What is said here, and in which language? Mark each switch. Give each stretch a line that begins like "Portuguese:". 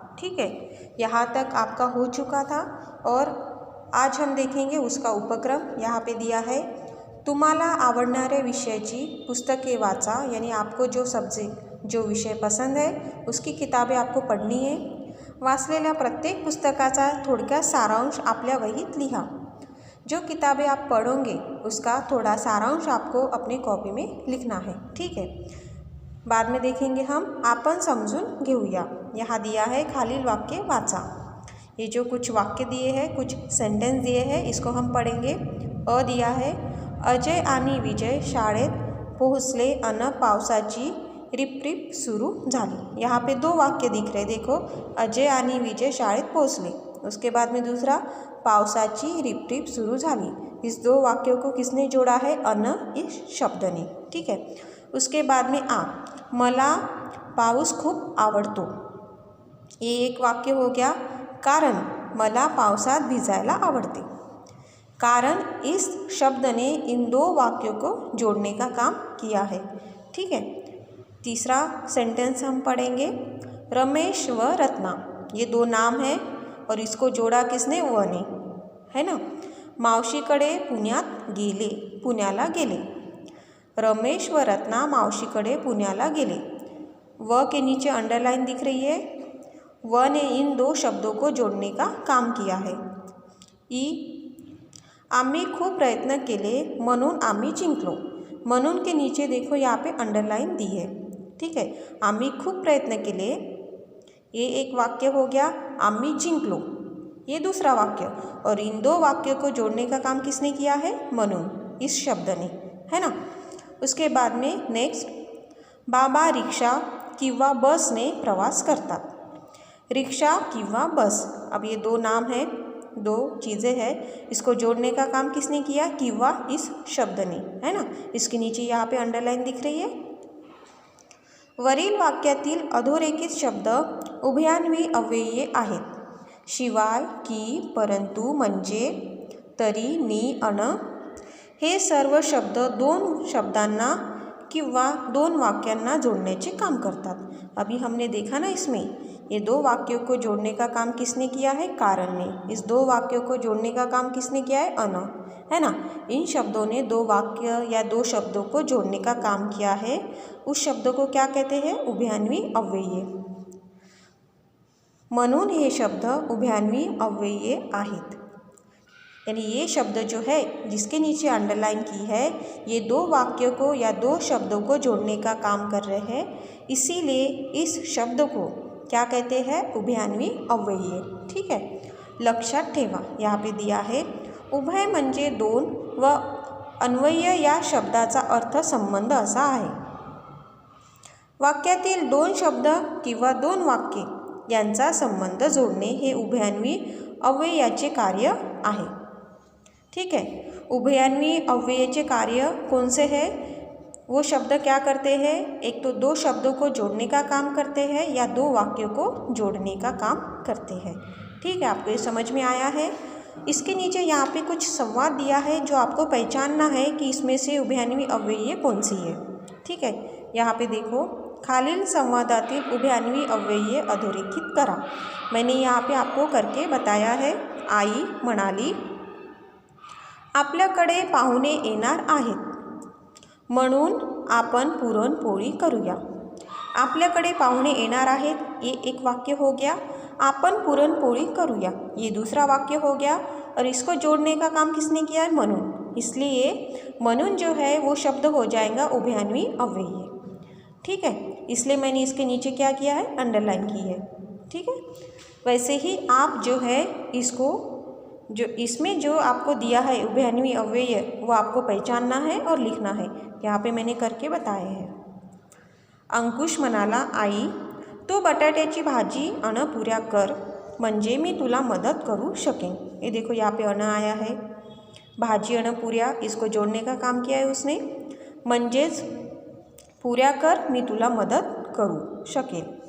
Hindi: ठीक है, यहाँ तक आपका हो चुका था और आज हम देखेंगे उसका उपक्रम। यहाँ पे दिया है,
Marathi: तुम्हाला आवडणाऱ्या विषयाची पुस्तके वाचा,
Hindi: यानी आपको जो सब्जेक्ट जो विषय पसंद है उसकी किताबें आपको पढ़नी है।
Marathi: वाचलेल्या प्रत्येक पुस्तकाचा थोडक्यात सारांश आपल्या वहीत लिहा।
Hindi: जो किताबें आप पढ़ोगे उसका थोड़ा सारांश आपको अपने कॉपी में लिखना है। ठीक है, बाद में देखेंगे हम।
Marathi: आपण समजून घेऊया।
Hindi: यहाँ दिया है
Marathi: खालील वाक्य वाचा।
Hindi: ये जो कुछ वाक्य दिए हैं, कुछ सेंटेंस दिए हैं, इसको हम पढ़ेंगे।
Marathi: अ
Hindi: दिया है,
Marathi: अजय आणि विजय शाळेत पोहोचले अन पावसाची रिपरिप सुरू झाली।
Hindi: यहाँ पे दो वाक्य दिख रहे, देखो,
Marathi: अजय आणि विजय शाळेत पोहोचले।
Hindi: उसके बाद में दूसरा,
Marathi: पावसाची रिपरिप सुरू झाली।
Hindi: इस दो वाक्यों को किसने जोड़ा है? अन इस शब्द ने। ठीक है, उसके बाद में आ,
Marathi: मला पाऊस खूप आवडतो।
Hindi: ये एक वाक्य हो गया।
Marathi: कारण, मला पावसात भिजायला आवडते।
Hindi: कारण इस शब्द ने इन दो वाक्यों को जोड़ने का काम किया है। ठीक है, तीसरा सेंटेंस हम पढ़ेंगे, रमेश व रत्ना। ये दो नाम हैं और इसको जोड़ा किसने? व ने, है ना।
Marathi: मावशीकडे पुण्याला गेले। रमेश व रत्ना मावशीकडे पुण्याला गेले।
Hindi: व के नीचे अंडरलाइन दिख रही है। व ने इन दो शब्दों को जोड़ने का काम किया है।
Marathi: ई, आम्ही खूप प्रयत्न केले म्हणून आम्ही जिंकलो।
Hindi: म्हणून के नीचे देखो यहाँ पे अंडरलाइन दी है। ठीक है,
Marathi: आम्ही खूप प्रयत्न केले,
Hindi: ये एक वाक्य हो गया।
Marathi: आम्ही जिंकलो,
Hindi: ये दूसरा वाक्य। और इन दो वाक्यों को जोड़ने का काम किसने किया है? म्हणून इस शब्द ने, है ना। उसके बाद में नेक्स्ट,
Marathi: बाबा रिक्षा किंवा बस ने प्रवास करतात।
Hindi: रिक्षा किंवा बस, अब ये दो नाम हैं, दो चीज़ें हैं, इसको जोड़ने का काम किसने किया? किंवा इस शब्द ने, है ना। इसके नीचे यहाँ पे अंडरलाइन दिख रही है।
Marathi: वरील वाक्यातील अधोरेखित शब्द उभयान्वी अव्ययीय आहेत। शिवाय, की, परंतु, म्हणजे, तरी, नि, अन हे सर्व शब्द दोन शब्दांना किंवा दोन वाक्यांना जोड़ण्याचे काम करतात।
Hindi: अभी हमने देखा ना, इसमें ये दो वाक्यों को जोड़ने का काम किसने किया है? कारण ने। इस दो वाक्यों को जोड़ने का काम किसने किया है? अन, है ना। इन शब्दों ने दो वाक्य या दो शब्दों को जोड़ने का काम किया है। उस शब्द को क्या कहते हैं? उभयान्वी अव्ययीय।
Marathi: म्हणून ये शब्द उभयान्वी अव्ययीय आहेत।
Hindi: यानी ये शब्द जो है जिसके नीचे अंडरलाइन की है, ये दो वाक्यों को या दो शब्दों को जोड़ने का काम कर रहे हैं, इसीलिए इस शब्द को क्या कहते हैं? उभयान्वी अव्ययीय। ठीक है,
Marathi: लक्षात ठेवा,
Hindi: यहाँ पे दिया है,
Marathi: उभय म्हणजे दोन व अन्वय या शब्दाचा अर्थ संबंध असा आहे। वाक्यातील दोन शब्द किंवा दोन वाक्ये यांचा संबंध जोड़ने हे उभयान्वी अव्ययाचे कार्य आहे।
Hindi: ठीक है, उभयान्वी अव्ययचे कार्य कौन से हैं? वो शब्द क्या करते हैं? एक तो दो शब्दों को जोड़ने का काम करते हैं या दो वाक्यों को जोड़ने का काम करते हैं। ठीक है, आपको ये समझ में आया है। इसके नीचे यहाँ पे कुछ संवाद दिया है जो आपको पहचानना है कि इसमें से उभयान्वी अव्ययीय कौन सी है। ठीक है, यहाँ पे देखो,
Marathi: खालील संवादातील उभयान्वी अव्ययीय अधोरेखित करा।
Hindi: मैंने यहाँ पे आपको करके बताया है।
Marathi: आई म्हणाली, आपल्याकडे पाहुणे येणार आहेत म्हणून आपण पुरणपोळी करूया। आपल्याकडे पाहुणे येणार आहेत,
Hindi: ये एक वाक्य हो गया।
Marathi: आपण पुरणपोळी करूया,
Hindi: ये दूसरा वाक्य हो गया। और इसको जोड़ने का काम किसने किया है? म्हणून। इसलिए म्हणून जो है वो शब्द हो जाएगा उभयान्वी अव्ययीय। ठीक है, इसलिए मैंने इसके नीचे क्या किया है? अंडरलाइन की है। ठीक है, वैसे ही आप जो है इसको, जो इसमें जो आपको दिया है उभयान्वी अव्ययीय, वो आपको पहचानना है और लिखना है। यहाँ पे मैंने करके बताए हैं।
Marathi: अंकुश म्हणाला, आई, तू बटाट्याची भाजी अन पुऱ्या कर, म्हणजे मी तुला मदत करू शकेन।
Hindi: ये देखो, यहाँ पे अन आया है।
Marathi: भाजी अन पुऱ्या,
Hindi: इसको जोड़ने का काम किया है उसने।
Marathi: म्हणजेच पुऱ्या कर, मी तुला मदत करू शकेन।